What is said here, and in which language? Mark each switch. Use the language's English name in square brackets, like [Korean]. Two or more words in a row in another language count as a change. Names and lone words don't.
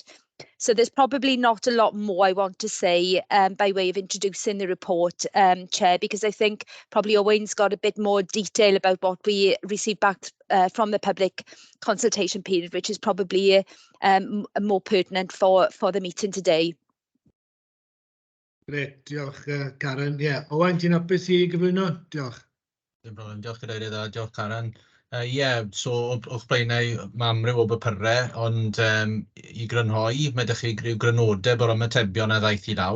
[English] So there's probably not a lot more I want to say by way of introducing the report, Chair, because I think probably Owain's got a bit more detail about what we received back from the public consultation period, which is probably more pertinent for the meeting today. [Welsh] Gret, diolch Karen. Owain, ti'n hapus i gyflwyno? Diolch. Dim problem, diolch Cadeirydd a diolch Karen. So o'ch blaenau mae amryw o bapurau, ond i grynhoi, mae ydych chi ryw grynodeb o'r ymatebion a ddaeth i law.